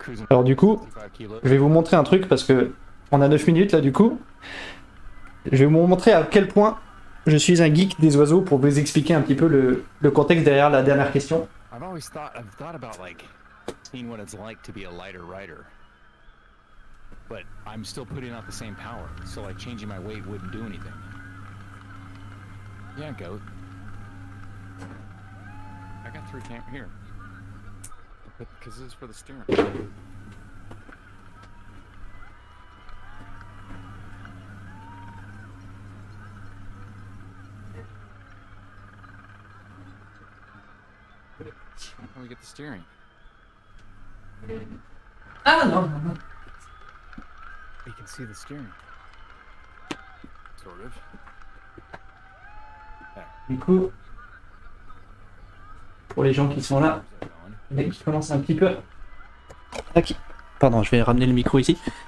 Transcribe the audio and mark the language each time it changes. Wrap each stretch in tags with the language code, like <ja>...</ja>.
<fr>Alors du coup, je vais vous montrer un truc parce que on a 9 minutes là du coup. Je vais vous montrer à quel point je suis un geek des oiseaux pour vous expliquer un petit peu le contexte derrière la dernière question.</fr> <en>I've thought about like seeing what it's like to be a lighter rider. But I'm still putting out the same power, so like changing my weight wouldn't do anything. Yeah, goat. I got 3 cameras here. Because this is for the steering. How can we get the steering?</en> <fr>Ah non, non, non.</fr> <en>You can see the steering. Sort of.</en> <fr>Du coup, pour les gens qui sont là, et qui commencent un petit peu... Pardon, je vais ramener le micro ici.</fr>